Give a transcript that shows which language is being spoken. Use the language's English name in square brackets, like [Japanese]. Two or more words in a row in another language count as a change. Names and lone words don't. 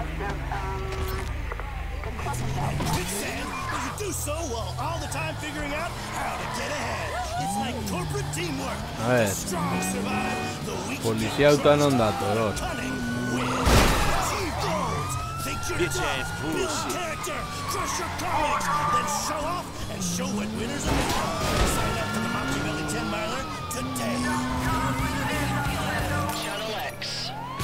[English] It's sad, but you do so while all the time figuring out how to get ahead. It's like corporate teamwork. [Spanish] A ver. [English] The strong survive, the weak [Basque] Polizia autoan dator, hor. [English] Bitch ass bullshit. Character, crush your colleagues, then show off and show what winners are made of. Sign up for the Machiavelli 10-miler today. Channel X.